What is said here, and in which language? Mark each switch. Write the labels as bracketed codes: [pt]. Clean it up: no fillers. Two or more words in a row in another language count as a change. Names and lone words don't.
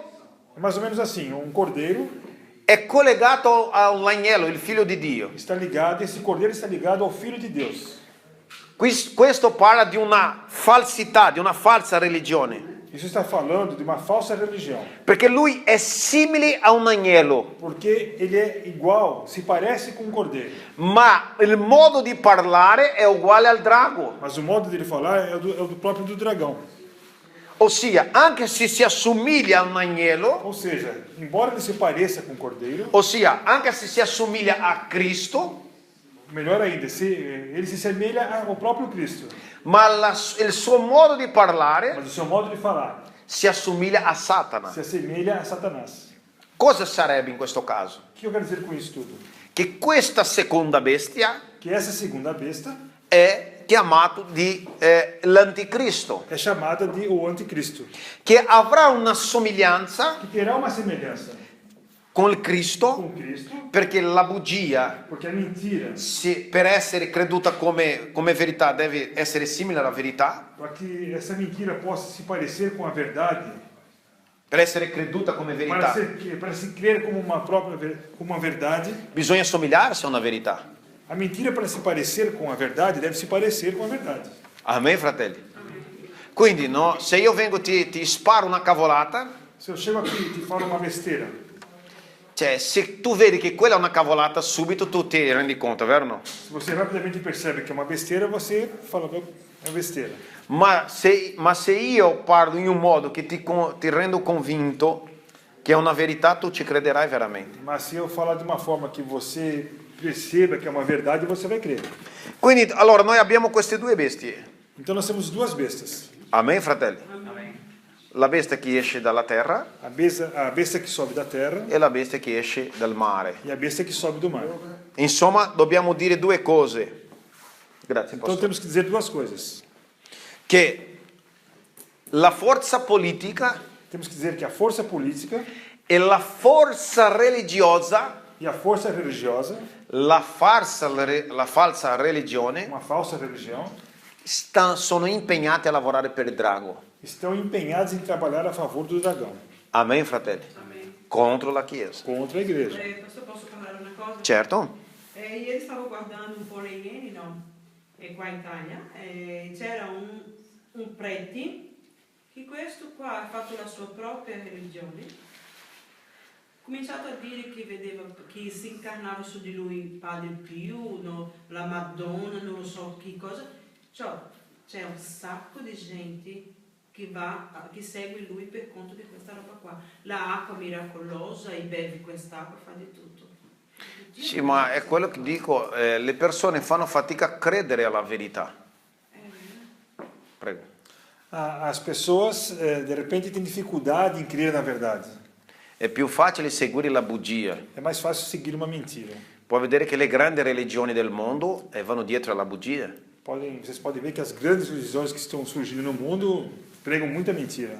[pt] É mais ou menos assim, um cordeiro [it] è collegato all'agnello, il figlio di Dio. [pt] está ligado, esse cordeiro está ligado ao Filho de Deus. [it] Questo parla di una falsità, di una falsa religione. [pt] Isso está falando de uma falsa religião. [it] Perché lui è simile a un agnello, [pt] Porque ele é igual, se parece com um cordeiro. [it] ma il modo di parlare è uguale al drago. [pt] Mas o modo dele falar é o do próprio do dragão. [it] Ossia, anche se si assomiglia a un agnello, [pt] Ou seja, embora ele se pareça com um cordeiro, [it] ossia, anche se si assomiglia a Cristo, [pt] melhor ainda, ele se semelha ao próprio Cristo. [it] ma il suo modo di parlare [pt] Mas o seu modo de falar [it] si assomiglia a Satana. [pt] se assemelha a Satanás. [it] Cosa sarebbe in questo caso? [pt] O que eu quero dizer com isso tudo? [it] Che questa seconda bestia [pt] Que essa segunda besta [it] è chiamato di l'anticristo, [pt] é chamada de o anticristo, [it] che avrà una somiglianza [pt] que terá uma semelhança [it] con il Cristo, [pt] com Cristo, [it] perché la bugia, [pt] porque a mentira, [it] per essere creduta come verità, deve essere simile alla verità. [pt] para que essa mentira possa se parecer com a verdade, [it] Per essere creduta come verità, [pt] para se crer como uma como uma verdade, [it] bisogna somigliarsi a una verità. [pt] a mentira para se parecer com a verdade deve se parecer com a verdade. [it] Amen, fratelli? Quindi, no, se io vengo e ti sparo una cavolata, [pt] Se eu chego aqui e te falo uma besteira, [it] cioè, se tu vedi che quella è una cavolata, subito tu ti rendi conto, vero o no? [pt] se você rapidamente percebe que é uma besteira, você fala, é besteira. [it] Ma se io parlo in un modo che ti rendo convinto che è una verità, tu ci crederai veramente. [pt] Mas se eu falar de uma forma que você perceba que é uma verdade, você vai crer. [it] Quindi, allora, noi abbiamo queste due bestie. [pt] Então nós temos duas bestas. [it] Amen, fratelli? La bestia che esce dalla terra [pt] A besta que sobe da terra [it] e la bestia che esce dal mare. [pt] e a besta que sobe do mar. [it] Insomma, dobbiamo dire due cose. Grazie, [pt] Então [it] Pastore. [pt] temos que dizer duas coisas. [it] Che la forza politica [pt] Temos que dizer que a força política [it] e la forza religiosa, [pt] e a força religiosa, [it] la falsa religione, [pt] uma falsa religião, [it] sono impegnati a lavorare per il drago. [pt] estão empenhados em trabalhar a favor do dragão, [it] Amen, fratelli? Contro la Chiesa. [pt] contra a igreja. [it] Pastor, posso parlare una cosa? Certo? Ieri stavo guardando un po' le Iene, no? E qua in Italia, c'era un prete che questo qua ha fatto la sua propria religione, ha cominciato a dire che vedeva che si incarnava su di lui Padre Pio, no? La Madonna, non lo so che cosa. Cioè, c'è un sacco di gente che segue lui per conto di questa roba qua. L'acqua miracolosa, e bevi quest'acqua, fa di tutto. Sì, ma è quello che dico, le persone fanno fatica a credere alla verità. Prego. [pt] As pessoas, de repente, têm dificuldade em crer na verdade. [it] È più facile seguire la bugia. [pt] É mais fácil seguir uma mentira. [it] Puoi vedere che le grandi religioni del mondo vanno dietro alla bugia. [pt] Vocês podem ver que as grandes religiões que estão surgindo no mundo pregam muita mentira.